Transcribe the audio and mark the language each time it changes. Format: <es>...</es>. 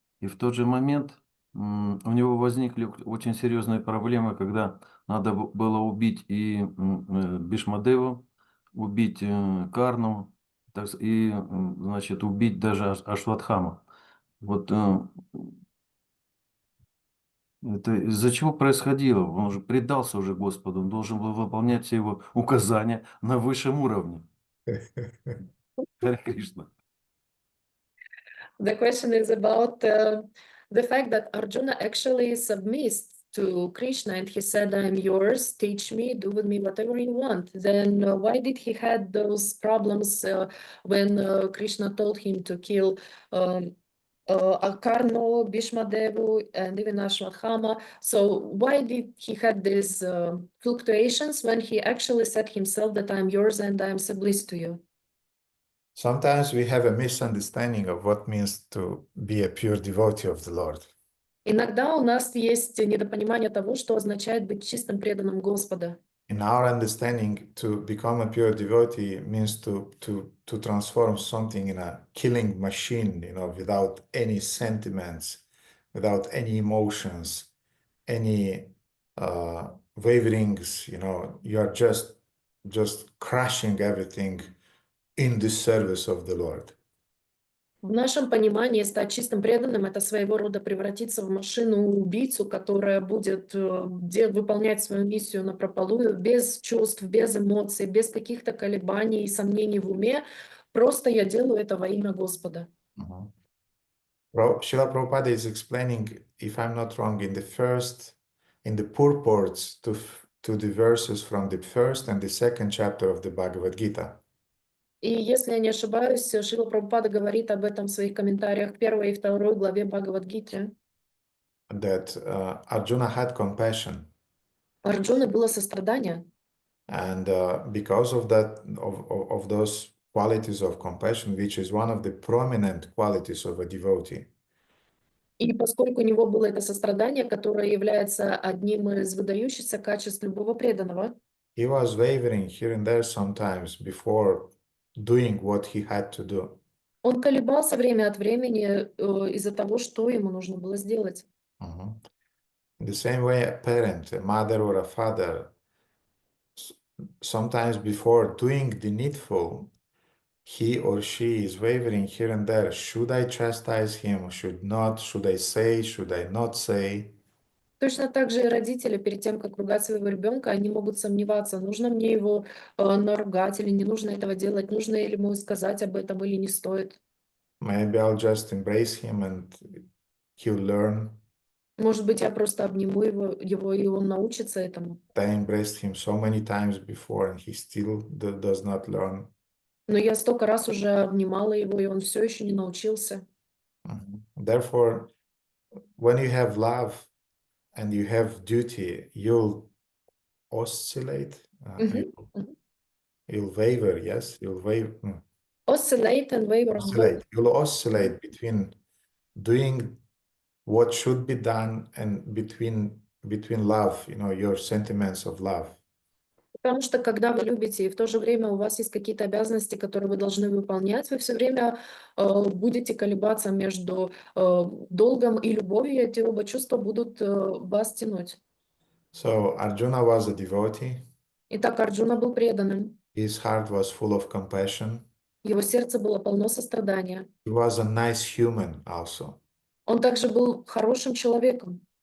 <ru>И в тот же момент у него возникли очень серьезные проблемы, когда надо было убить и Бhīṣmadevу, убить Карну, и, значит, убить даже Ашватхама. Вот это из-за чего происходило? Он уже предался уже Господу, он должен был выполнять все его указания на высшем уровне. Харе Кришна.</ru> <en>The question is about the fact that Arjuna actually submits to Krishna, and he said, "I'm yours. Teach me. Do with me whatever you want." Then why did he had those problems when Krishna told him to kill Karno, Bhīṣmadevu, and even Ashwatthama? So why did he had these fluctuations when he actually said himself that I'm yours and I'm submissive to you? Sometimes we have a misunderstanding of what means to be a pure devotee of the Lord.</en> <ru>Иногда у нас есть недопонимание того, что означает быть чистым преданным Господа.</ru> <en>In our understanding, to become a pure devotee means to transform something in a killing machine, without any sentiments, without any emotions, any waverings, you are just crushing everything in the service of the Lord.</en> <ru>В нашем понимании стать чистым преданным — это своего рода превратиться в машину-убийцу, которая будет выполнять свою миссию напропалую, без чувств, без эмоций, без каких-то колебаний и сомнений в уме. Просто я делаю это во имя Господа.</ru> <en>Srila Prabhupada is explaining, if I'm not wrong, in the purports to the verses from the 1st and the 2nd chapter of the Bhagavad Gita.</en> <ru>И если я не ошибаюсь, Шрила Прабхупада говорит об этом в своих комментариях в 1 и 2 главе Бхагавад-гиты.</ru> <en>That Arjuna had compassion.</en> <ru>У Арджуны было сострадание.</ru> <en>And because of that, of those qualities of compassion, which is one of the prominent qualities of a devotee.</en> <ru>И поскольку у него было это сострадание, которое является одним из выдающихся качеств любого преданного,</ru> <en>he was wavering here and there sometimes before doing what he had to do.</en> <ru>Он колебался время от времени из-за того, что ему нужно было сделать.</ru> <en>In the same way, a parent, a mother or a father, sometimes before doing the needful, he or she is wavering here and there. Should I chastise him? Should not? Should I say? Should I not say?</en> <ru>Точно так же и родители перед тем, как ругать своего ребенка, они могут сомневаться, нужно мне его наругать или не нужно этого делать, нужно ли ему сказать об этом или не стоит.</ru> <en>Maybe I'll just embrace him and he'll learn.</en> <ru>Может быть, я просто обниму его и он научится этому.</ru> <en>I embraced him so many times before and he still does not learn.</en> <ru>Но я столько раз уже обнимала его, и он все еще не научился.</ru> <en>Therefore, when you have love and you have duty, you'll oscillate, you'll waver, yes, you'll waver. Oscillate and waver. Oscillate. You'll oscillate between doing what should be done and between love, your sentiments of love.</en> <ru>Потому что когда вы любите, и в то же время у вас есть какие-то обязанности, которые вы должны выполнять, вы все время будете колебаться между долгом и любовью, и эти оба чувства будут вас тянуть.</ru> <en>So Arjuna was a devotee.</en> <ru>Итак, Арджуна был преданным.</ru> <en>His heart was full of compassion.</en> <ru>Его сердце было полно сострадания.</ru> <en>He was a nice human also.</en> <ru>Он также был хорошим человеком.</ru>